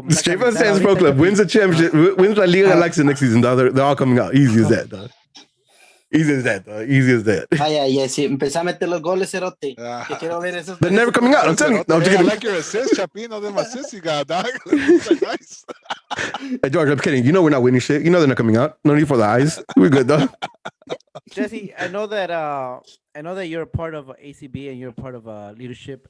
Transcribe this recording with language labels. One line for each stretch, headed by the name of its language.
English: Straight from the Stands pro club wins a championship, wins La Liga Galaxia next season. They're all coming out. Easy as that, dog. Easy as that.
Spanish: Vaya, si empecé a meter los goles, cerote. Que quiero ver esos.
English: They're never coming out. I'm telling you. No, I like your assist, Chapin. All them assists you got, dog. Nice. Hey, George, I'm kidding. You know we're not winning shit. You know they're not coming out. No need for the eyes. We're good, though. Jesse, I know that you're a part of ACB and you're a part of leadership.